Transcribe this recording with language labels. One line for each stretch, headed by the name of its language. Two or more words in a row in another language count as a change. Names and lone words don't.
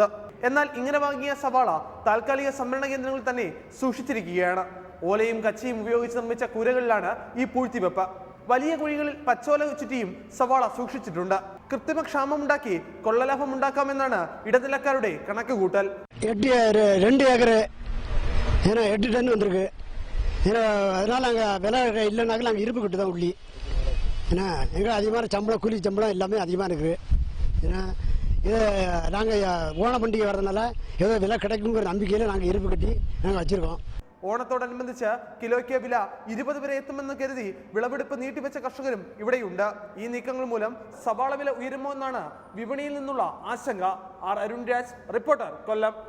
Malayalam: എന്നാൽ ഇങ്ങനെ വാങ്ങിയ സവാള താൽക്കാലിക സംഭരണ കേന്ദ്രങ്ങളിൽ തന്നെ സൂക്ഷിച്ചിരിക്കുകയാണ്. ഓലയും കച്ചിയും ഉപയോഗിച്ച് നിർമ്മിച്ച കൂരകളിലാണ് ഈ പൂഴ്ത്തിവെപ്പ്. വലിയ കുഴികളിൽ പച്ചോല ചുറ്റിയും സവാള സൂക്ഷിച്ചിട്ടുണ്ട്. കൃത്രിമ ക്ഷാമമുണ്ടാക്കി കൊള്ളലാഭം ഉണ്ടാക്കാമെന്നാണ് ഇടനിലക്കാരുടെ കണക്കുകൂട്ടൽ.
Tamil: 2 ஏக்கர் 8 டன் வந்திருக்கு. அதனால நாங்கள் விலை இல்லைனாக்க நாங்கள் இருப்பு கட்டு தான் உள்ளி. ஏன்னா எங்களுக்கு அதிகமான சம்பளம், கூலி சம்பளம் எல்லாமே அதிகமாக இருக்குது. ஏன்னா இதை நாங்கள் ஓண பண்டிகை வர்றதுனால ஏதோ விலை கிடைக்குங்கிற நம்பிக்கையில் நாங்கள் இருப்பு கட்டி நாங்கள் வச்சுருக்கோம்.
Malayalam: ഓണത്തോടനുബന്ധിച്ച് കിലോയ്ക്ക് വില 20 വരെ എത്തുമെന്ന് കരുതി വിളവെടുപ്പ് നീട്ടിവെച്ച കർഷകരും ഇവിടെയുണ്ട്. ഈ നീക്കങ്ങൾ മൂലം സവാള വില ഉയരുമോ എന്നാണ് വിപണിയിൽ നിന്നുള്ള ആശങ്ക. അരുൺ രാജ്, റിപ്പോർട്ടർ, കൊല്ലം.